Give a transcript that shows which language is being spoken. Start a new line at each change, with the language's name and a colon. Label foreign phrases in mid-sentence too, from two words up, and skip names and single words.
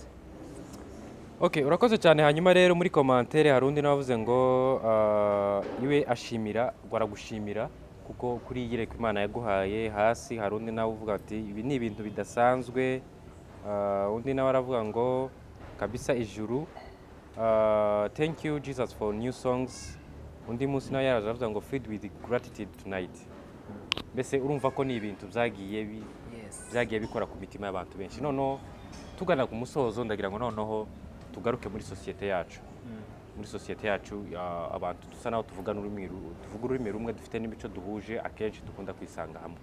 Kinyarwanda: Okay, urakoze cyane. Hanyuma rero muri commentaire hari undi navuze ngo iwe baragushimira kuko kuri yireka Imana yaguhaye hasi. Hari undi nawe uvuga ati ibi ni ibintu bidasanzwe. Undi nawe aravuga ngo kabisa ijuru,
English: thank you Jesus for new songs.
Kinyarwanda: Undi munsi nawe yaravuga ngo
English: filled with gratitude tonight.
Kinyarwanda: Mbese urumva ko ni ibintu byagiye bikora ku mitima y'abantu benshi. Noneho tugana ku musozo ndagira ngo noneho tugaruke muri societe yacu. Muri societe yacu abantu dusa naho tuvuga ururimi rumwe, dufite n'imico duhuje, akenshi dukunda kwisanga hamwe.